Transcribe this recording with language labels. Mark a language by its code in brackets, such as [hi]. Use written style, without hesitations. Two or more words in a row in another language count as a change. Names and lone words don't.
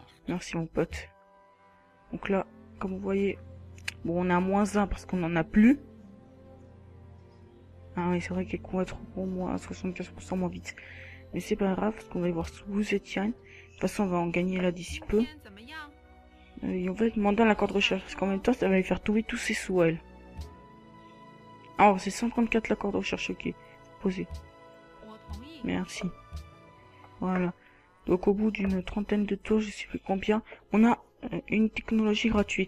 [fr] Merci, mon pote. Donc là, comme vous voyez, bon, on est à -1 parce qu'on en a plus. Ah oui, c'est vrai qu'elle vont être pour moi à 75% moins vite. Mais c'est pas grave, parce qu'on va y voir vous, Étienne. De toute façon, on va en gagner là d'ici peu. [zh] 天怎么样？ [fr] Et on va demander un accord de recherche, parce qu'en même temps, ça va lui faire tomber tous ses sous, elle. Ah, c'est 134 l'accord de recherche, ok. Posé. [zh] 我同意。 [fr] Merci. Voilà. Donc au bout d'une trentaine de tours, je sais plus combien, on a une technologie gratuite.